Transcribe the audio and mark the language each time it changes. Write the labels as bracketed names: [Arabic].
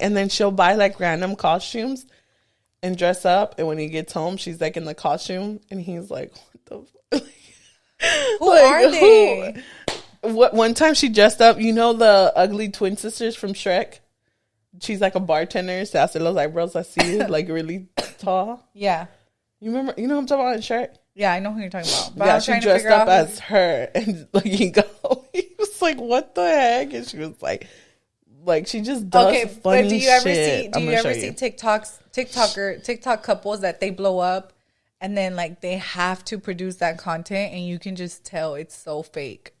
[English] And then she'll buy like random costumes and dress up. And when he gets home, she's like in the costume. And he's like, what the fuck? Who are they? One time she dressed up, you know the ugly twin sisters from Shrek? She's like a bartender. [Spanish] Se hace los eyebrows así, [English] like really tall. Yeah. You remember? You know what I'm talking about in Shrek? Yeah, I know who you're talking about. But yeah, she dressed up as her, and like he was like, "What the heck?" And she was like she just does funny shit. But do you ever see TikTok couples that they blow up, and then like they have to produce that content, and you can just tell it's so fake.